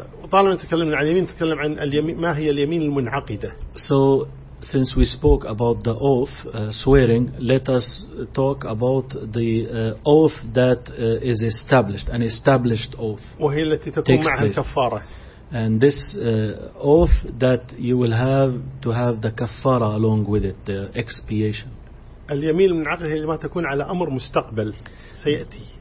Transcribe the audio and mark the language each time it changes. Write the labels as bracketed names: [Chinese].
[Arabic] طالما نتكلم عن اليمين نتكلم عن اليمين ما هي اليمين المنعقدة. [English] So since we spoke about the oath swearing, let us talk about the oath that is established, an established oath. [Arabic] وهي التي تكون معها الكفارة. [English] And this oath that you will have to have the kafara along with it, the expiation. [Arabic] اليمين المنعقدة هي ما تكون على أمر مستقبل سيأتي.